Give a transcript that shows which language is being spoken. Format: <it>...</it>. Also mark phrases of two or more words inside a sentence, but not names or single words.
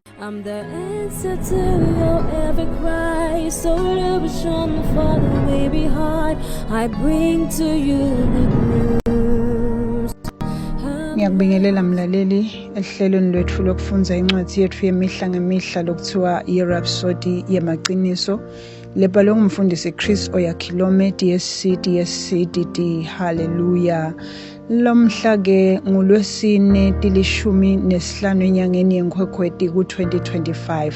<en>I'm the answer to your every cry. So to be strong for the way behind. I bring to you the news.</en> <ss>Ngiyakubingelela mlaleli ehlelweni lwethu lokufunda incwadi yethu yemihla ngemihla lokuthiwa iRhapsody yamaqiniso. Lebhalwe ngumfundisi Chris Oyakhilome DSC. Hallelujah. Lomhla ke ngulwesine tilishumi nesihlanu enyangeni yeNkhwekhweti ku-2025.</ss>